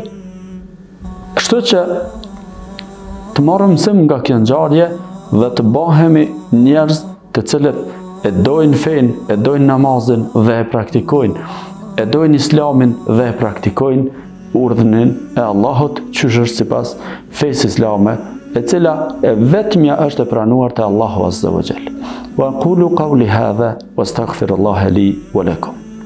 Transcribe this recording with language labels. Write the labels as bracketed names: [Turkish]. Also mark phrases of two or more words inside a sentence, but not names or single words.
[Albanian] Kështu që të marrim mësim nga kjo ngjarje dhe të bëhemi njerëz të cilët e dojnë fen, e dojnë namazin dhe e praktikojnë, e dojnë islamin dhe e praktikojnë urdhënin e Allahut qysh është sipas fesë islame, e cila e vetmja është e pranuar te Allahu [Arabic] عز وجل. وأقول قولي هذا واستغفر الله لي ولكم.